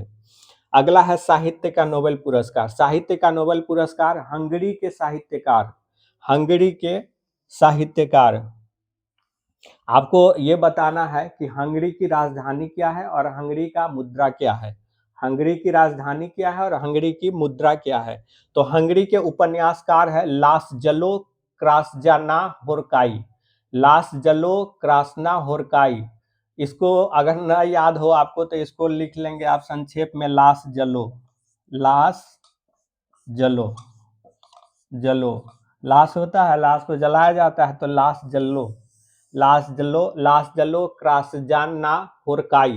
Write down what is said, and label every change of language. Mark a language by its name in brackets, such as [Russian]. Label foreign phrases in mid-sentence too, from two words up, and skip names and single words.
[Hindi] अगला है साहित्य का नोबेल पुरस्कार। साहित्य का नोबेल पुरस्कार हंगरी के साहित्यकार, हंगरी के साहित्यकार। आपको ये बताना है कि हंगरी की राजधानी क्या है और हंगरी का मुद्रा क्या है। हंगरी की राजधानी क्या है और हंगरी की मुद्रा क्या है? तो हंगरी के उपन्यासकार है लासजलो क्रास्जना होरकाई, लासजलो क्रास्ना होरकाई। इसको अगर न याद हो आपको तो इसको लिख लेंगे आप संक्षेप में, लास जलो, लास जलो, जलो। लाश होता है, लाश को जलाया जाता है, तो लाश जलो, लाश जलो, लाश जलो क्रासजाना होरकाई।